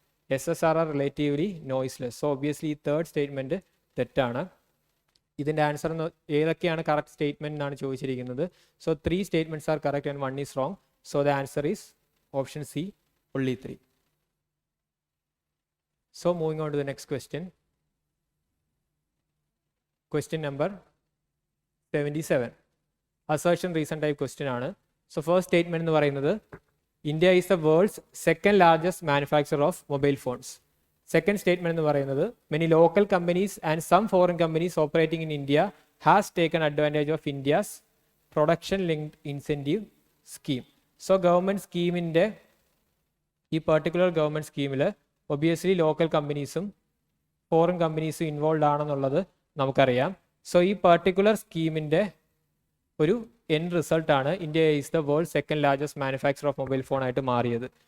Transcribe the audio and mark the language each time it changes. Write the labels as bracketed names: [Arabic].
[English] SSR are relatively noiseless. So obviously [Malayalam] ഈ third statement തെറ്റാണ്. ഇതിൻ്റെ ആൻസർ ഏതൊക്കെയാണ് കറക്റ്റ് സ്റ്റേറ്റ്മെന്റ് എന്നാണ് ചോദിച്ചിരിക്കുന്നത്. [English] So 3 statements are correct and 1 is wrong. So the answer is option C, only 3. So moving on to the next question. Question number 77. Assertion reason type question ആണ്. So first statement [Malayalam] എന്ന് പറയുന്നത് [English] India is the world's second largest manufacturer of mobile phones. Second statement [Malayalam] എന്ന് പറയുന്നത് [English] many local companies and some foreign companies operating in India has taken advantage of India's production linked incentive scheme. [Malayalam] So government സ്കീമിൻ്റെ ഈ particular government സ്കീമിൽ obviously local കമ്പനീസും foreign കമ്പനീസും involve ആണെന്നുള്ളത് നമുക്കറിയാം. So ഈ particular സ്കീമിൻ്റെ ഒരു end റിസൾട്ടാണ് [English] India is the world second largest manufacture of mobile phone [Malayalam] ആയിട്ട് മാറിയത്.